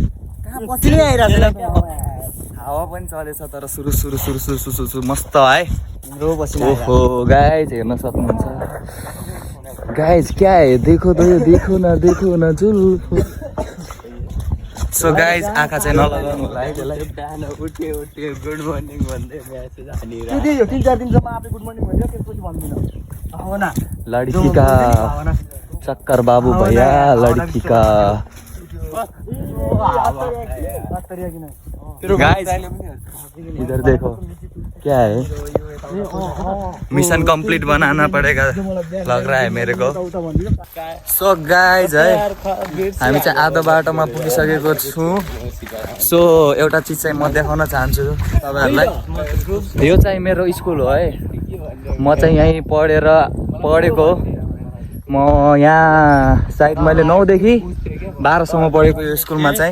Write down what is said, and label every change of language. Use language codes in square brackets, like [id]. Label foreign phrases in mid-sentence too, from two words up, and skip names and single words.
[ne] हावा पनि चलेछ, तर सुरु सुरु सुरु सुरु सुरु सुरु [hi] मस्त है। [ne] ओहो गाइज हेर्न सक्नुहुन्छ। [hi] गाइज क्या है, देखो न जुल्फो। [en] so guys [ne] आँखा चाहिँ नलगाउनु होला है त्यसलाई। बिहान उठ्यो [en] good morning [ne] भन्दै म्यासेज हानेर [hi] लड़की का चक्कर बाबू भैया, लड़की का। गाइस इधर देखो क्या है, [en] mission complete [hi] बनाना पड़ेगा लग रहा है मेरे को। [en] so guys [ne] है, हामी चाहिँ आधो बाटोमा पुगिसकेको छु। सो एउटा चिज चाहिँ म देखाउन चाहन्छु तपाईँहरूलाई। यो चाहिँ मेरो स्कुल हो है, म चाहिँ यहीँ पढेको। म यहाँ सायद मैले 9 देखि 12 सम्म पढेको यो स्कुलमा चाहिँ।